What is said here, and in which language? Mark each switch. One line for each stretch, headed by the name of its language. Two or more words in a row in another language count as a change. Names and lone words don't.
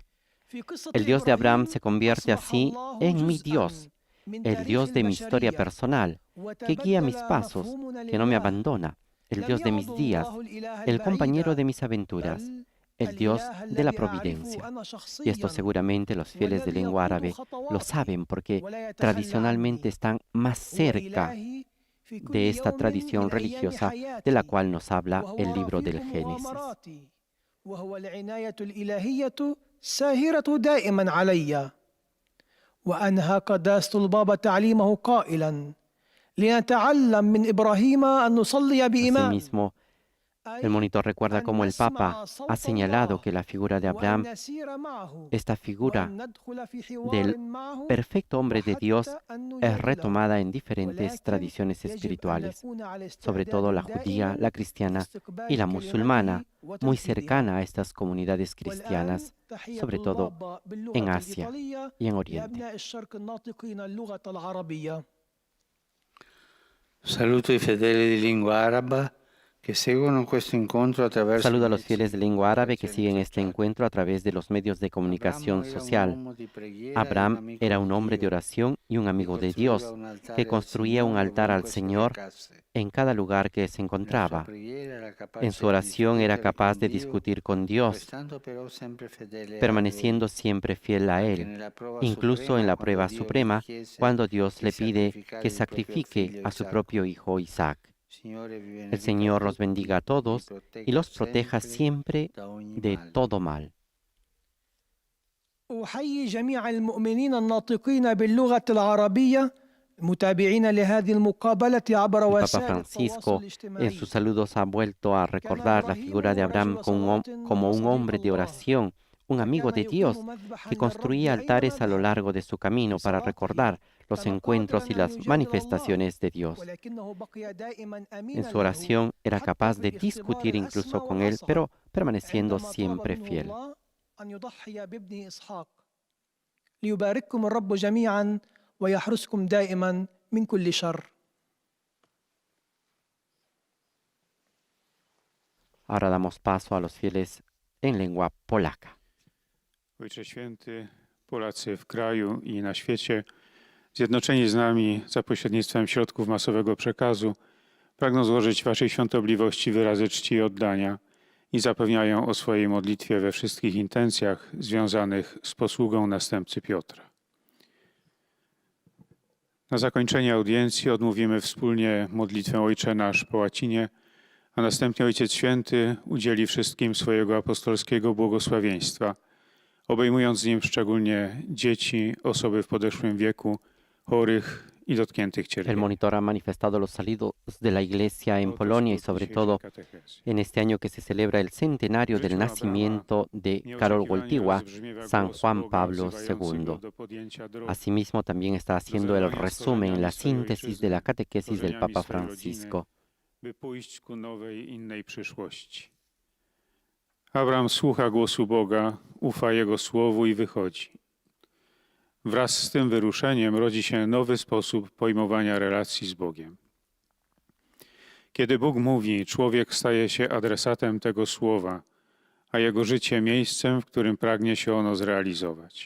Spanish: El Dios de Abraham se convierte así en mi Dios, el Dios de mi historia personal, que guía mis pasos, que no me abandona, el Dios de mis días, el compañero de mis aventuras, el Dios de la providencia. Y esto seguramente los fieles de lengua árabe lo saben porque tradicionalmente están más cerca de esta tradición religiosa de la cual nos habla el libro del Génesis.
Arabic: وأنهى قداسة البابا تعليمه قائلا لنتعلم من إبراهيم أن نصلي بإيمان.
Spanish: Asimismo, el monitor recuerda cómo el Papa ha señalado que la figura de Abraham, esta figura del perfecto hombre de Dios, es retomada en diferentes tradiciones espirituales, sobre todo la judía, la cristiana y la musulmana, muy cercana a estas comunidades cristianas, sobre todo en Asia y en Oriente.
Italian: Saluto i fedeli di lingua araba que seguono questo incontro attraverso.
Spanish: Saludo a los fieles de lengua árabe que siguen este encuentro a través de los medios de comunicación social. Abraham era un hombre de oración y un amigo de Dios que construía un altar al Señor en cada lugar que se encontraba. En su oración era capaz de discutir con Dios, permaneciendo siempre fiel a Él, incluso en la prueba suprema, cuando Dios le pide que sacrifique a su propio hijo Isaac. El Señor los bendiga a todos y los proteja siempre de todo mal.
Arabic: أحيي جميع المؤمنين الناطقين باللغة العربية متابعين لهذه المقابلة عبر
Spanish: El Papa
Arabic: وسائل
Spanish: Francisco
Arabic: التواصل
Spanish: en
Arabic: الاجتماعي.
Spanish: sus saludos ha vuelto a recordar la figura de Abraham como un hombre de oración, un amigo de Dios que construía altares a lo largo de su camino para recordar los encuentros y las manifestaciones de Dios. En su oración era capaz de discutir incluso con Él, pero permaneciendo siempre fiel.
Arabic: ليبارككم الرب جميعا ويحرسكم دائما من كل شر.
Spanish: Ahora damos paso a los fieles en lengua polaca.
Polish: Ojcze Święty, Polacy w kraju i na świecie, zjednoczeni z nami za pośrednictwem środków masowego przekazu, pragną złożyć Waszej świątobliwości wyrazy czci i oddania i zapewniają o swojej modlitwie we wszystkich intencjach związanych z posługą następcy Piotra. Na zakończenie audiencji odmówimy wspólnie modlitwę Ojcze Nasz po łacinie, a następnie Ojciec Święty udzieli wszystkim swojego apostolskiego błogosławieństwa, obejmując nim szczególnie dzieci, osoby w podeszłym wieku, chorych i dotkniętych
Spanish: El
Polish: cierpieniem.
Spanish: monitor ha manifestado los saludos de la Iglesia en Polonia y sobre todo en este año que se celebra el centenario del nacimiento de Karol Wojtyła, San Juan Pablo II. Asimismo, también está haciendo el resumen, la síntesis de la catequesis del Papa Francisco.
Polish: By pójść ku nowej, innej przyszłości. Abraham słucha głosu Boga, ufa Jego słowu i wychodzi. Wraz z tym wyruszeniem rodzi się nowy sposób pojmowania relacji z Bogiem. Kiedy Bóg mówi, człowiek staje się adresatem tego słowa, a jego życie miejscem, w którym pragnie się ono zrealizować.